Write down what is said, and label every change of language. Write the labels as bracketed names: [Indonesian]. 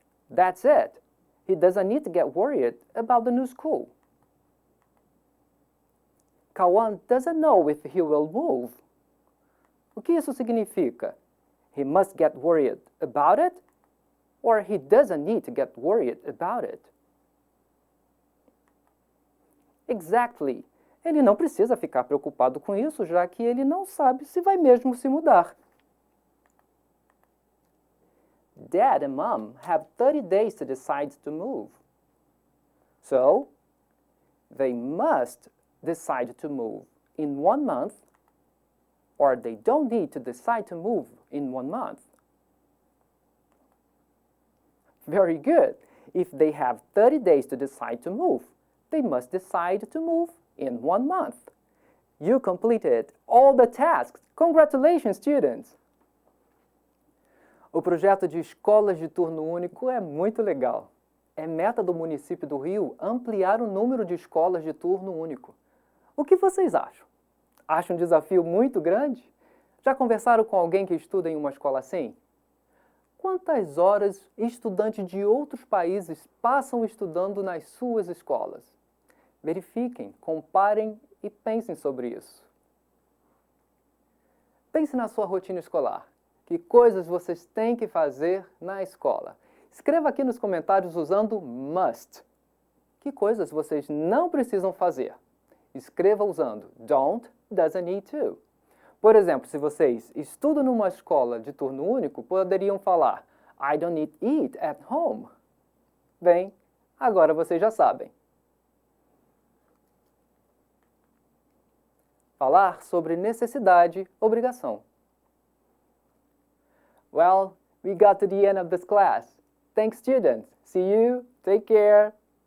[English] That's it. He doesn't need to get worried about the new school. Kawan doesn't know if he will move. [Portuguese] O que isso significa? [English] He must get worried about it, or he doesn't need to get worried about it. Exactly. [Portuguese] Ele não precisa ficar preocupado com isso, já que ele não sabe se vai mesmo se mudar. [English] Dad and Mom have 30 days to decide to move. So, they must decide to move in 1 month, or they don't need to decide to move in 1 month. Very good. If they have 30 days to decide to move, they must decide to move in 1 month. You completed all the tasks. Congratulations, students! [Portuguese] O projeto de escolas de turno único é muito legal. É meta do município do Rio ampliar o número de escolas de turno único. O que vocês acham? Acham um desafio muito grande? Já conversaram com alguém que estuda em uma escola assim? Quantas horas estudantes de outros países passam estudando nas suas escolas? Verifiquem, comparem e pensem sobre isso. Pense na sua rotina escolar. Que coisas vocês têm que fazer na escola? Escreva aqui nos comentários usando must. Que coisas vocês não precisam fazer? Escreva usando don't, doesn't need to. Por exemplo, se vocês estudam numa escola de turno único, poderiam falar [English] I don't need to eat at home. [Portuguese] Bem, agora vocês já sabem. Falar sobre necessidade, obrigação. [English] Well, we got to the end of this class. Thanks, students. See you. Take care.